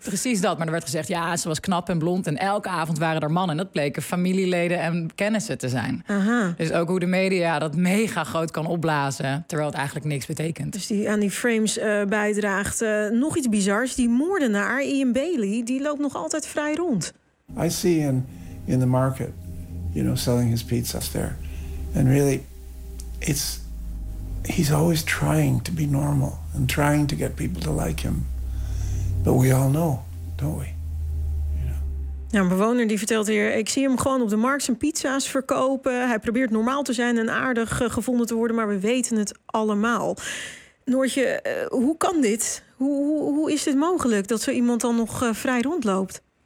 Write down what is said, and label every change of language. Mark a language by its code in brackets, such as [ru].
[nl] Precies dat, maar er werd gezegd, ja, ze was knap en blond en elke avond waren er mannen. Dat bleken familieleden en kennissen te zijn. Aha. Dus ook hoe de media dat mega groot kan opblazen, terwijl het eigenlijk niks betekent. Dus die aan die frames bijdraagt. Nog iets bizars, die moordenaar Ian Bailey, die loopt nog altijd vrij rond. [en] I see him in the market, you know, selling his pizzas there. And really, it's, he's always trying to be normal and trying to get people to like him. But we all know, don't we? [nl] Ja, een bewoner die vertelt hier, ik zie hem gewoon op de markt zijn pizza's verkopen. Hij probeert normaal te zijn en aardig gevonden te worden, maar we weten het allemaal. Noortje, hoe kan dit? Hoe is dit mogelijk dat zo iemand dan nog vrij rondloopt?